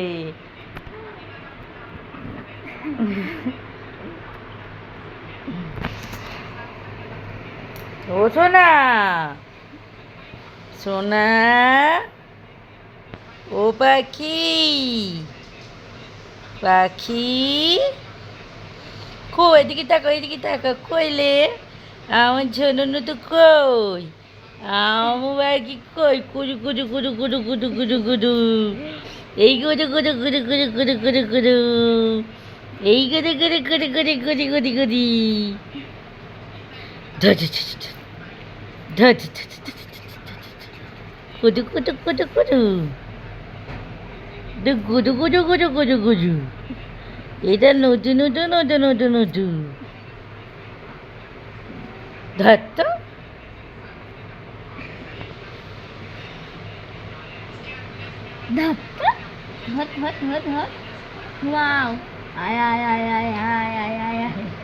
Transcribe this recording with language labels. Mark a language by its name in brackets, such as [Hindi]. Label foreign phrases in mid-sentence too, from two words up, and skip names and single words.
[Bangla] ও সোনা, সোনা, ও পাখি, পাখি কই, এদিকে তাকা কইলে আমার ঝননু তো কই, আমার পাখি কই, কুড়ু কুড়ু কুড়ু কুড়ু কুড়ু কুড়ু কুড়ু, এই কুড়ু কুড়ু কুড়ু কুড়ু কুড়ু কুড়ু কুড়ু, এই কুড়ু কুড়ু কুড়ু কুড়ু কুড়ু কুড়ু কুড়ি, কুড়ু কুড়ু কুড়ু কুড়ু, গুজু গুজু গুজু গুজু গুজু, এটা নতুন ধর তো, ধর, ওয়াও, আয় আয় আয় আয় আয় আয় আয় আয়,